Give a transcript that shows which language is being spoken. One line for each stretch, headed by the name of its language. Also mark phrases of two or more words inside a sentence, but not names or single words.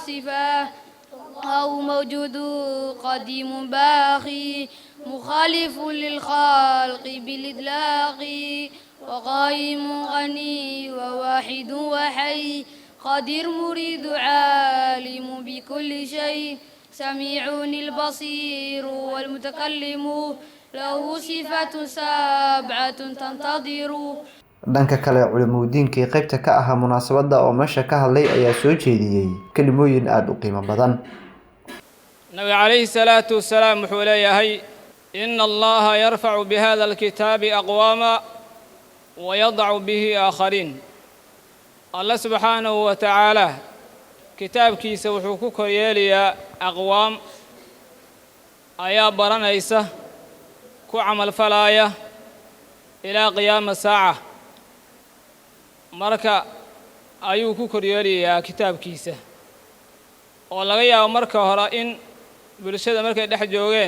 Arabic: صفة أو موجود قديم باقي مخالف للخلق بالإطلاق وقائم غني وواحد وحي قدير مريد عالم بكل شيء سميع البصير والمتكلم له صفة 7 تنتظر.
Somali: dhanka kale culimadiinkii qaybta ka ahaa munaasabada oo meesha ka hadlay ayaa soo jeediyay kelimooyin aad u qiimo badan.
Arabic: نبي عليه الصلاة والسلام
Somali: wuxuu leeyahay
Arabic: إن الله يرفع بهذا الكتاب أقواما ويضع به آخرين.
Somali: Allah
Arabic: سبحانه وتعالى
Somali: kitaabkiisa wuxuu ku koryeelayaa aqwaam ayaa baranaysa ku amal falaya
Arabic: إلى قيام الساعة
Somali: marka ayuu ku koryeelayaa kitaabkiisa oo laga yaabo marka hore in bulshada markay dhex joogeen